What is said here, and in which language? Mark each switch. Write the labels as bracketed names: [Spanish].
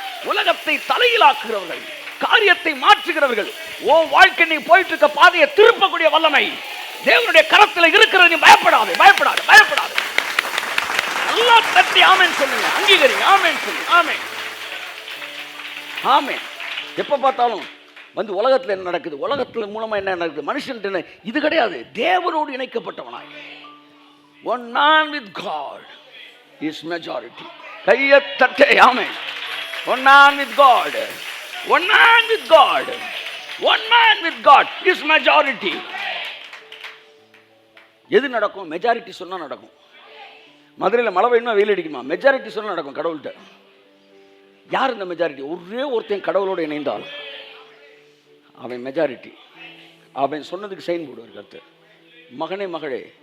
[Tamil] உலகத்தை தலையிலாக்குகிறவர்கள், காரியத்தை மாற்றுகிறவர்கள், ஓ வாழ்க்கை நீ போயிட்டு இருக்க பாதையை திருப்பக்கூடிய வல்லமை தேவனுடைய கரத்தில் இருக்கிறது. நீ பயப்படாது, பயப்படாது, பயப்படாது. நல்லா தட்டி ஆமென் சொல்லுங்க, அங்கீகரிங்க. ஆமென் சொல்லுங்க. ஆமென், ஆமென். எப்ப பார்த்தாலும் வந்து உலகத்தில் என்ன நடக்குது, உலகத்தில் மூலமா என்ன நடக்குது, மனுஷன் என்ன, இது கிடையாது. தேவனோடு இணைக்கப்பட்டவனாய், [English] one man with God is majority. [Tamil] கையை தட்டே ஆமென். [English] One man with God, one man with God, one man with God is majority. [Tamil] எது நடக்கும்? மெஜாரிட்டி சொன்னா நடக்கும். மதுரையில் மழை பெய்யணுமா வெயில் அடிக்குமா? மெஜாரிட்டி சொன்னா நடக்கும் கடவுள்கிட்ட. யார் இந்த மெஜாரிட்டி? ஒரே ஒருத்தன் கடவுளோடு இணைந்தால் அவன் மெஜாரிட்டி. அவன் சொன்னதுக்கு சைன் போடுவார் கர்த்தர். மகனே மகளே,